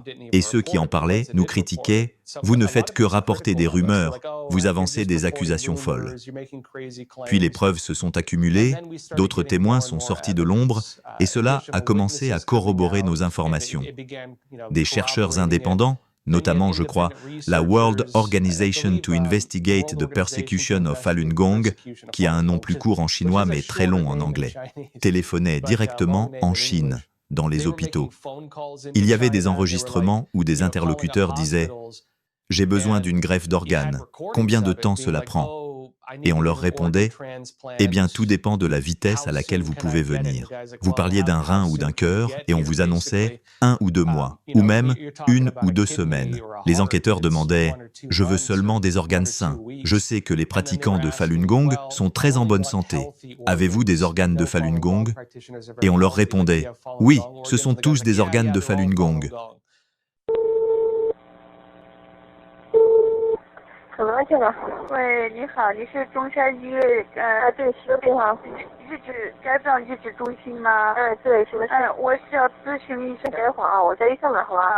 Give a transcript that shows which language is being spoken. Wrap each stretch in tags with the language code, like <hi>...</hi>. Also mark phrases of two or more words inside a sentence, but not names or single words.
<fr>Et ceux qui en parlaient nous critiquaient « Vous ne faites que rapporter des rumeurs, vous avancez des accusations folles ». Puis les preuves se sont accumulées, d'autres témoins sont sortis de l'ombre, et cela a commencé à corroborer nos informations. Des chercheurs indépendants, notamment, je crois, la World Organization to Investigate the Persecution of Falun Gong, qui a un nom plus court en chinois mais très long en anglais, téléphonait directement en Chine, dans les hôpitaux. Il y avait des enregistrements où des interlocuteurs disaient « J'ai besoin d'une greffe d'organes, combien de temps cela prend ?» Et on leur répondait « Eh bien, tout dépend de la vitesse à laquelle vous pouvez venir. » Vous parliez d'un rein ou d'un cœur et on vous annonçait 1 ou 2 mois, ou même 1 ou 2 semaines. Les enquêteurs demandaient « Je veux seulement des organes sains. Je sais que les pratiquants de Falun Gong sont très en bonne santé. Avez-vous des organes de Falun Gong ?» Et on leur répondait « Oui, ce sont tous des organes de Falun Gong. »</fr> <zh>怎么了，这个？喂，你好，你是中山医院对，是的，日志该病日志中心吗？对，是的。我是要咨询医生。等一会儿啊，我在医生那好吧？</zh>